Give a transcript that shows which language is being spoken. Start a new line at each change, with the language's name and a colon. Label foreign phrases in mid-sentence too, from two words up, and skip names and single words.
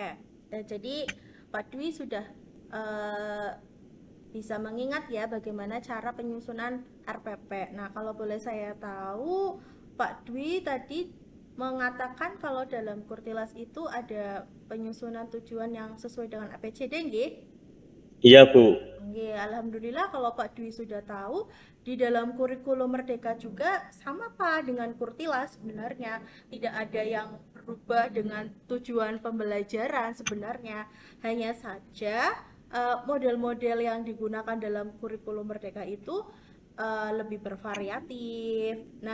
Indonesian: Dan jadi Pak Dwi sudah eh, bisa mengingat ya bagaimana cara penyusunan RPP. Nah, kalau boleh saya tahu, Pak Dwi tadi mengatakan kalau dalam Kurtilas itu ada penyusunan tujuan yang sesuai dengan ABCD, nggih? Iya Bu. Nggih, alhamdulillah kalau Pak Dwi sudah tahu, di dalam kurikulum Merdeka juga sama Pak dengan Kurtilas sebenarnya. Tidak ada yang berubah dengan tujuan pembelajaran sebenarnya. Hanya saja model-model yang digunakan dalam kurikulum Merdeka itu lebih bervariatif.